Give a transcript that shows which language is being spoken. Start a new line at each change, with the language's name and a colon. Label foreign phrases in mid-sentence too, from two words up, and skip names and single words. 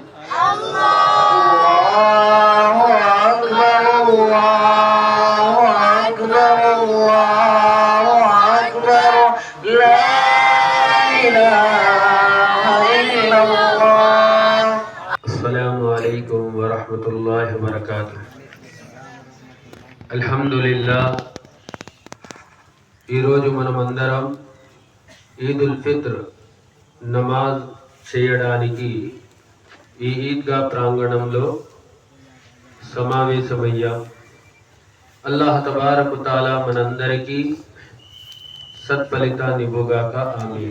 Arabic: الله أكبر الله أكبر الله أكبر لا إله إلا الله. السلام عليكم ورحمة الله وبركاته. الحمد لله.
Telugu: ఈరోజు మనమందరం ఈదుల్ ఫిత్ర్ నమాజ్ చేయడానికి ఈ ఈద్గా ప్రాంగణంలో సమావేశమయ్యాం. అల్లాహ్
Arabic: تبارك تعالى
Telugu: మనందరికీ సత్ఫలితాన్ని ఇవ్వుగాక, ఆమీన్.